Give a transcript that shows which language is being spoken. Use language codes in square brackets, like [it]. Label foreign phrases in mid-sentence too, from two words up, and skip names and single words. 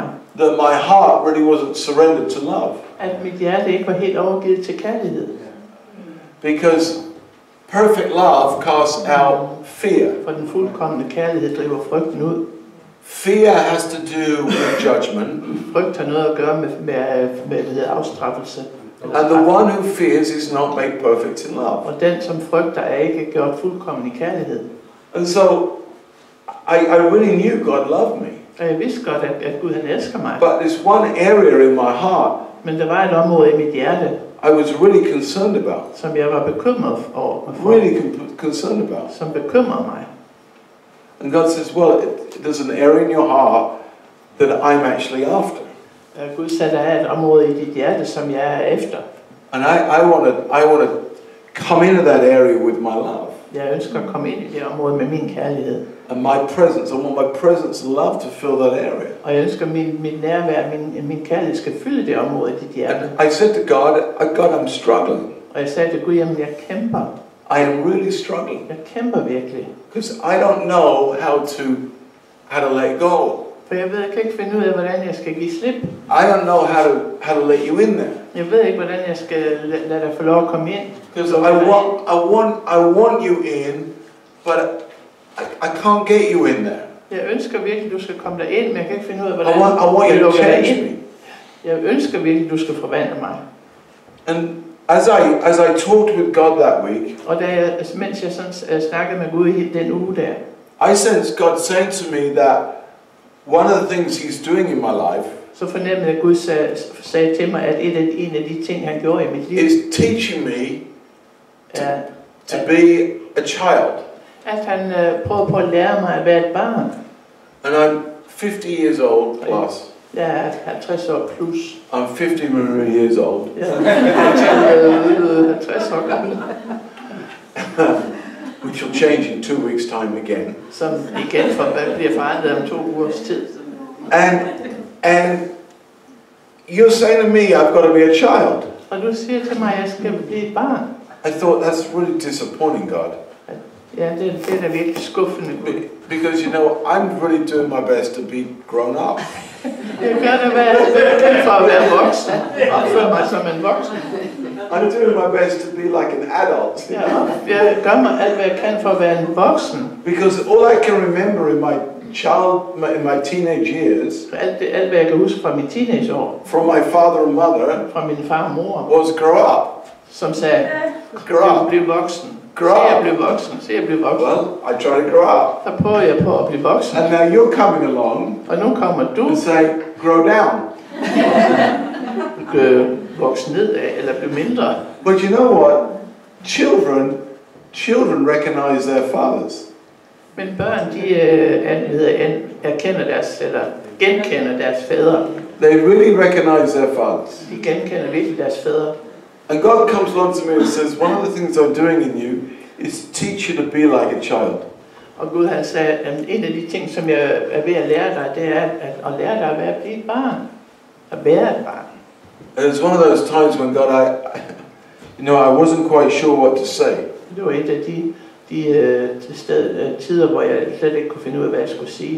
[en] That my heart really wasn't surrendered to love. [da] At mit hjerte ikke var helt overgivet til kærlighed. [en] Because perfect love casts out fear. [da] For den fuldkomne kærlighed driver frygten ud. [en] Fear has to do with judgment. [da] Frygt har noget at gøre med afstraffelse. [en] And the one who fears is not made perfect in love. [da] Og den, som frygter, er ikke gjort fuldkommen i kærlighed. [en] And so, I really knew God loved me. [da] Og jeg vidste godt, at Gud han elsker mig. [en] But there's one area in my heart [da] Men der var et område i mit hjerte, [en] I was really concerned about. [da] som jeg var bekymret over. [en] Really concerned about. [da] Som bekymrede mig. [en] And God says, well, there's an area in your heart that I'm actually after. [da] Gud sagde, der er et område i dit hjerte, som jeg er efter. [en] And I want to come into that area with my love. [da] Jeg ønsker at komme ind i det område med min kærlighed. [en] And my presence, I want my presence and love to fill that area. [da] Og jeg ønsker mit nærvær, min kærlighed skal fylde det område i dit hjerte. [en] And I said to God, I'm struggling. [da] Og jeg sagde til Gud, jamen jeg kæmper. [en] I am really struggling. [da] Jeg kæmper virkelig. [en] Because I don't know how to let go. [da] For jeg ved, jeg kan ikke finde ud af, hvordan jeg skal give slip. [en] I don't know how to let you in there. [da] Jeg ved ikke, hvordan jeg skal lade dig få lov at komme ind. [en] Because I want you in, but I can't get you in there. [da] Jeg ønsker virkelig, du skal komme der ind, men jeg kan ikke finde ud af, [en] I [da] hvordan [en] want [da] jeg [en] you to [da] lukker dig [en] change [da] ind. [en] me. [da] Jeg ønsker virkelig, du skal forvandle mig. [en] And as I talked with God that week, [da] Og mens jeg sådan snakkede med Gud i den uge der, [en] I sensed God saying to me that one of the things He's doing in my life [da] så fornemmede jeg, at Gud sagde til mig, at en af de ting, han gjorde i mit liv, [en] is teaching me [da] er, [en] to be a child. [da] at han prøver på at lære mig at være et barn. [en] And I'm 50 years old plus. [da] Jeg er 50 år plus. [en] I'm 50 years old. [da] Jeg er 50 år gammel. [en] Which will change in 2 weeks' time again. [da] Som igen bliver forandret om 2 ugers tid. [en] And you're saying to me, I've got to be a child. [da] Og du siger til mig, at jeg skal blive et barn. [en] I thought, that's really disappointing, God. [da] Ja, det er da virkelig skuffende. [en] Because, you know, I'm really doing my best to be grown up. [da] Jeg gør det, hvad jeg kan for at være voksen. Opføre mig som en voksen. [en] I'm doing my best to be like an adult. [da] Jeg gør mig alt, hvad jeg kan for at være en voksen. [en] Because all I can remember in my teenage years, [da] Alt hvad jeg kan huske fra mit teenageår, [en] from my father and mother, [da] fra min far og mor, [en] was grow up. [da] som sagde, [en] Grow up. [da] bliv voksen. [en] Grow [da] Se at [en] up. [da] blive voksen. Se at blive voksen. [en] Well, I try to grow up. [da] Så prøver jeg på at blive voksen. [en] And now you're coming along [da] Og nu kommer du [en] and say, grow down. [da] voksen nedad, eller blive mindre. [en] But you know what? Children recognize their fathers. [da] Men børn, de erkender deres, eller genkender deres fædre. [en] They really recognize their fathers. [da] De genkender virkelig deres fædre. [en] And God comes along to me and says, one of the things I'm doing in you is teach you to be like a child. [da] Og Gud han sagde, at en af de ting, som jeg er ved at lære dig, det er at lære dig at blive et barn. At være et barn. [en] And it's one of those times when God, I wasn't quite sure what to say. [da] Det var et af de tider, hvor jeg slet ikke kunne finde ud af, hvad jeg skulle sige.